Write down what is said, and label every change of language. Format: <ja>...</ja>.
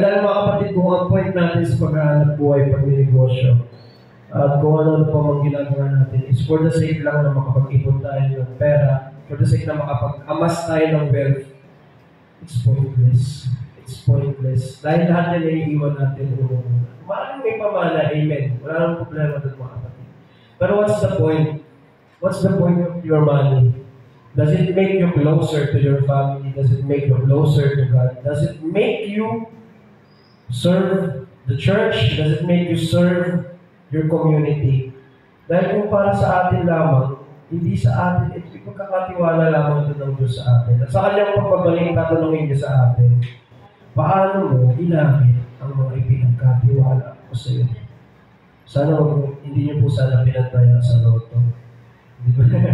<tl>Dahil mga kapatid, kung ang point natin sa paghahanap buhay, pag-negosyo, at kung ano pa mang ginagawa natin,</tl> <en>is for the sake</en> <tl>lang na makapag-ipon tayo ng pera,</tl> <en>for the sake</en> <tl>na makapag-amas tayo ng wealth,</tl> <en>it's pointless. It's pointless.</en> <tl>Dahil lahat yan naiiwan natin una-una. Maraming may pamana, amen. Wala nang problema doon mga kapatid. Pero</tl> <en>what's the point? What's the point of your money? Does it make you closer to your family? Does it make you closer to God? Does it make you serve the church? Does it make you serve your community?</en> <tl>Dahil kung para sa atin lamang, hindi sa atin, ito ipagkakatiwala lamang ito ng Diyos sa atin. At sa kanyang pagbabalik, tatanungin niya sa atin, paano mo ginamit ang mga ipinagkatiwala ko sa iyo? Sana hindi niyo po sana pinantaya sa loto. Di ba?</tl>